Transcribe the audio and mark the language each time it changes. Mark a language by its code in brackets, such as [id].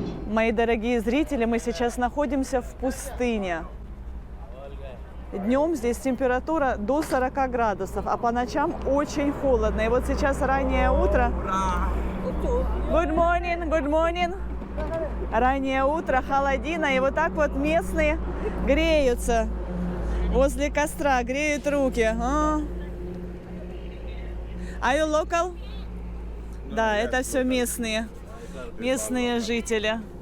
[ru] Мои дорогие зрители, мы сейчас находимся в пустыне. Днем здесь температура до 40 градусов, а по ночам очень холодно. И вот сейчас раннее утро. [en] Good morning, good morning. [ru] Раннее утро, холодина. И вот так вот местные греются возле костра, греют руки. [en] Are you local? [ru] Да, это все местные жители.